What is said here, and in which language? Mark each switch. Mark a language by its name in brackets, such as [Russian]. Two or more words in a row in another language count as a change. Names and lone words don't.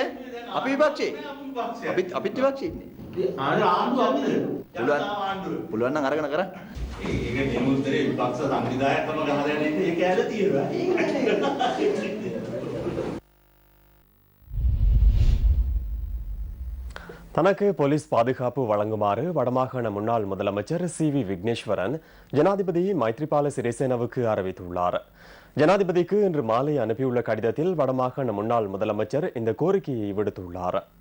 [Sinhala] අපි විපක්ෂේ. අපිත් විපක්ෂේ ඉන්නේ. ආණ්ඩුව අපිද? පුළුවන් නම් අරගෙන කරන්න. ඒක දෙමුත්‍රේ විපක්ෂ සංවිධායකකම ගහලා යන්නේ ඒක ඇල තියෙනවා. [Tamil] தனக்கு போலீஸ் பாதுகாப்பு வழங்குமாறு வடமாகாண முன்னாள் முதலமைச்சர் CV விக்னேஸ்வரன் ஜனாதிபதி மைத்ரிபால சிறிசேனவுக்கு அறிவித்துள்ளார். ஜனாதிபதிக்கு இன்று மாலை அனுப்பியுள்ள கடிதத்தில் வடமாகாண முன்னாள் முதலமைச்சர் இந்த கோரிக்கையை விடுத்துள்ளார்.